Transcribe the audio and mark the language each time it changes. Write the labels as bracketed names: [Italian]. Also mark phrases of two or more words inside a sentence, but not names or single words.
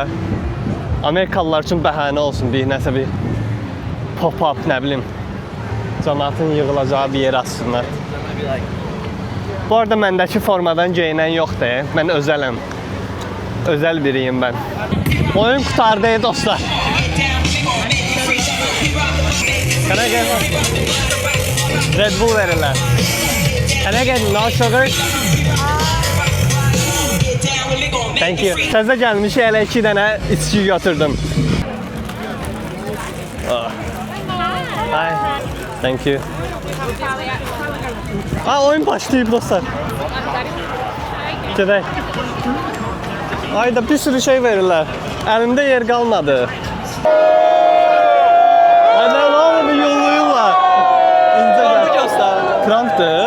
[Azerbaijani] Amerikalılar üçün bəhanə olsun, bir nəsə bir pop-up, nə bilim, cəmaatın yığılacağı bir yer açsınlar. Bu arada məndəki formadan geyinən yoxdur. Mən özələm. Özəl biriyim mən. Oyun qutardı dostlar. [English] Can I get Red Bull verirler? Can I get no sugar? Thank you. [Azerbaijani] Təzə gəlmişi elə 2 dənə içki götürdüm. [English] Hi. Thank you. [Azerbaijani] Oyun başlayıb dostlar. Gedək. Ayda bir sürü şey verirlər. Əlimdə yer qalmadı. Trump'dır.